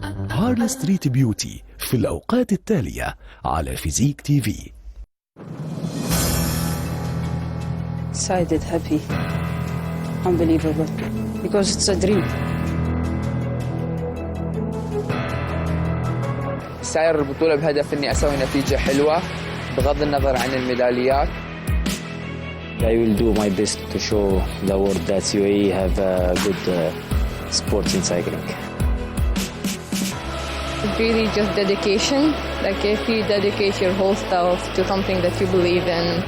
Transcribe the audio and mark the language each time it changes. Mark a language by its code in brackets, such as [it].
[ar] هارد ستريت بيوتي في الأوقات التالية على فيزيك تي في. [en] Excited, happy, unbelievable, because it's a dream. [ar] ساير البطولة بهدف إني أسوي نتيجة حلوة بغض النظر عن الميداليات. [en] I will do my best to show the world that UAE have good sports in cycling. Really just dedication. Like if you dedicate your whole self to something that you believe in.